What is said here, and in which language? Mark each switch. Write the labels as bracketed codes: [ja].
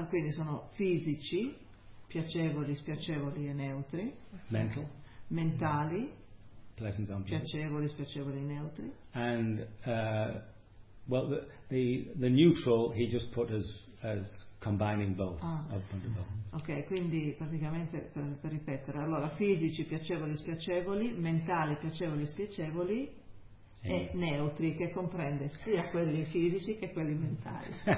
[it] Quindi sono fisici, piacevoli, spiacevoli e neutri. [en] Mental. [it] Mentali. [en] Pleasant, unpleasant. [it] Piacevoli, spiacevoli e neutri. [en] And well, the neutral he just put as combining both. [it] Okay, quindi praticamente per ripetere, allora fisici piacevoli spiacevoli, mentali piacevoli spiacevoli e neutri, che comprende sia quelli fisici che quelli mentali.